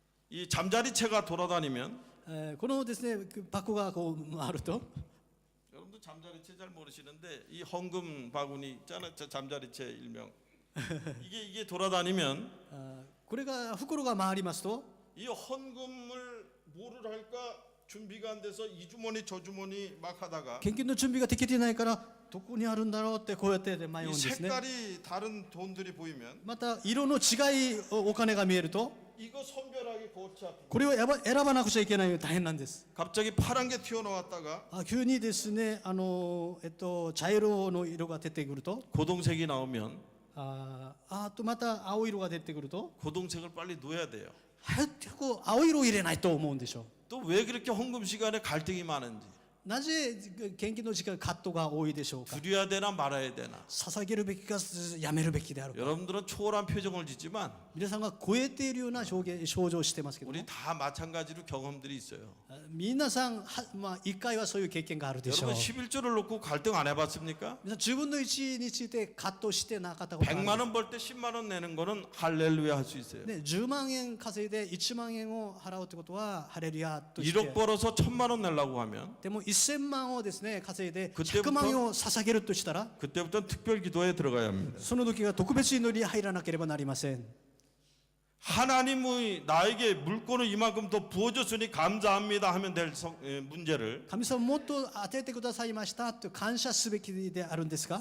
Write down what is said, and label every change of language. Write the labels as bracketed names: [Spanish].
[Korean] 이 잠자리채가 돌아다니면 [Japanese] このですね箱がこう回ると [Korean] 여러분도 잠자리채 잘 모르시는데 이 헌금 바구니 있잖아요. 저 잠자리채 일명. 이게 돌아다니면 [Japanese] これが袋が回りますと [Korean] 이 헌금을 뭐를 할까 준비가 안 돼서 이 주머니 저 주머니 막 하다가 [Japanese] 献金の準備ができていないからどこにあるんだろうってこうやって迷うん [Korean] 이 [Japanese] ですね [Korean] 색깔이 다른 돈들이 보이면 [Japanese] また色の違いお金が見えると [Korean] 이거 선별하기 골치 아프고 [Japanese] これを選ばなくちゃいけない大変なんです [Korean] 갑자기 파란 게 튀어나왔다가 [Japanese] 急にですね茶色の色が出てくると [Korean] 고동색이 나오면 [Japanese] あとまた青色が出てくると [Korean] 고동색을 빨리 놓아야 돼요. [Japanese] 早く青色を入れないと思うんでしょ [Korean] 또 왜 그렇게 헌금 시간에 갈등이 많은지 [Japanese] うなぜ献金の時間カットが多いでしょうか [Korean] 드려야 되나 말아야 되나 [Japanese] 捧げるべきかやめるべきであるか [Korean] 여러분들은 초월한 표정을 짓지만 [Japanese] 皆さんが超えているような症状をしてますけども [Korean] 우리 다 마찬가지로 경험들이 있어요. [Japanese] 皆さん一回はそういう経験があるでしょう [Korean] 여러분 11조를 놓고 갈등 안 해봤습니까? [Japanese] 皆さん自分の1について葛藤してなかったことある [Korean] 100만 원 벌 때 10만 원 내는 거는 할렐루야 할 수 있어요. [Japanese] ね、10万円稼いで1万円を払うってことはハレルヤとして [Korean] 1억 벌어서 1000만 원 내려고 하면 [Japanese] でも1000万をですね稼いで [Korean] 그때부터 [Japanese] 100万円を捧げるとしたら [Korean] 그때부터는 특별 기도에 들어가야 합니다. [Japanese] その時は特別祈りに入らなければなりません [Korean] 하나님의 나에게 물건을 이만큼 더 부어줬으니 감사합니다 하면 될 문제를 [Japanese] 神様もっと当ててくださいましたと感謝すべきであるんですが